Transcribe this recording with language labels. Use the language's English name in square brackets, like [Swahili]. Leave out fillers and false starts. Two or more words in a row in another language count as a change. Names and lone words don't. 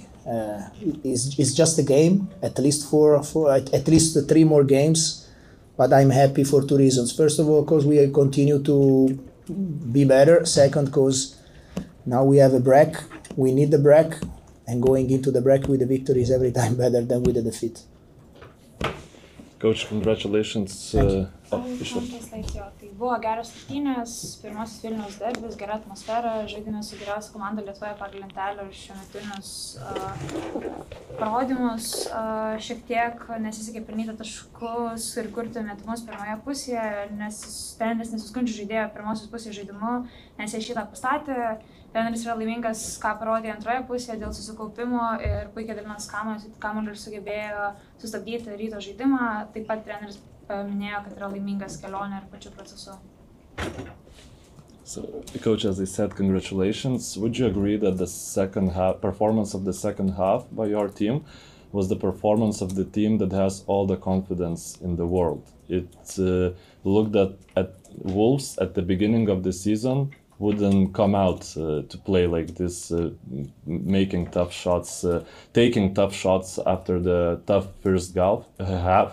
[English] It's just a game, at least at least 3 more games, but I'm happy for 2 reasons. First of all, because we continue to be better. Second, because now we have a break. We need the break, and going into the break with the victory is every time better than with the defeat. Coach, congratulations. [Lithuanian] Tai buvo geros rungtynės, pirmasis Vilniaus derbis, gera atmosfera, žaidėme su geriausia komanda Lietuvoje pagal lentelę ir šiuometinius parodymus. Šiek tiek nesisekė pelnyti taškus ir kurti metimus pirmoje pusėje, nes treneris nesiskundžia žaidėjo pirmosios pusės žaidimu, nes jie šitą pastatė. Treneris yra laimingas, ką parodė antroje pusėje dėl susikaupimo ir puikiai dalinas kamuolį ir sugebėjo sustabdyti Ryto žaidimą. Taip pat treneris minėjo, kad yra laimingas kelionė ir pačiu procesu. [English] So, Coach, as I said, congratulations. Would you agree that the performance of the second half by your team was the performance of the team that has all the confidence in the world? It looked at Wolves at the beginning of the season wouldn't come out to play like this, making tough shots, taking tough shots after the tough first half.